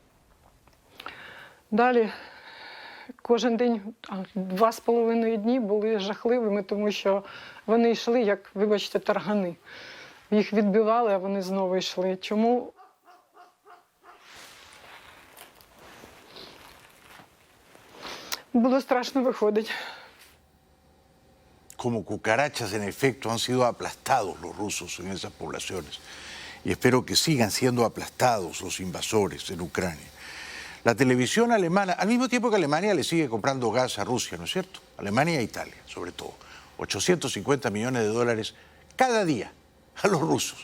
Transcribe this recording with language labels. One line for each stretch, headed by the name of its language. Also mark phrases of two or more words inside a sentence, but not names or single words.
Ukrainian: Далі кожен день, 2,5 дні були жахливими, тому що вони йшли, як, вибачте, таргани. Їх відбивали, а вони знову йшли. Чому? Було страшно виходить.
Spanish: Como cucarachas, en efecto, han sido aplastados los rusos en esas poblaciones. Y espero que sigan siendo aplastados los invasores en Ucrania. La televisión alemana, al mismo tiempo que Alemania le sigue comprando gas a Rusia, ¿no es cierto? Alemania e Italia, sobre todo. 850 millones de dólares cada día a los rusos.